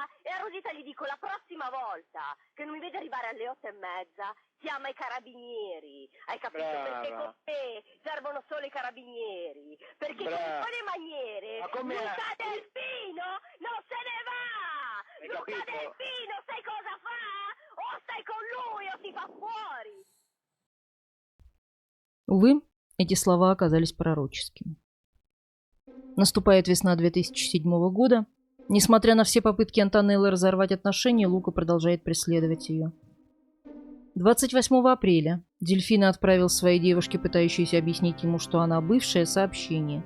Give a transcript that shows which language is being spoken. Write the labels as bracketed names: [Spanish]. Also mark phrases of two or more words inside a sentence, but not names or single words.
[Italian] E a Rosita gli dico la prossima volta che non mi vede arrivare alle 8:30, chiama i carabinieri. Hai capito? Brava. Perché con te servono solo i carabinieri. Perché con Brava. quelle maniere Ma come- Luca Delfino non se ne va! Hai Luca capito? Delfino sai cosa fa? O stai con lui o ti fa fuori! [Russian] Увы, эти слова оказались пророческими. Наступает весна 2007 года. Несмотря на все попытки Антонеллы разорвать отношения, Лука продолжает преследовать ее. 28 апреля Дельфино отправил своей девушке, пытающейся объяснить ему, что она бывшая, сообщение.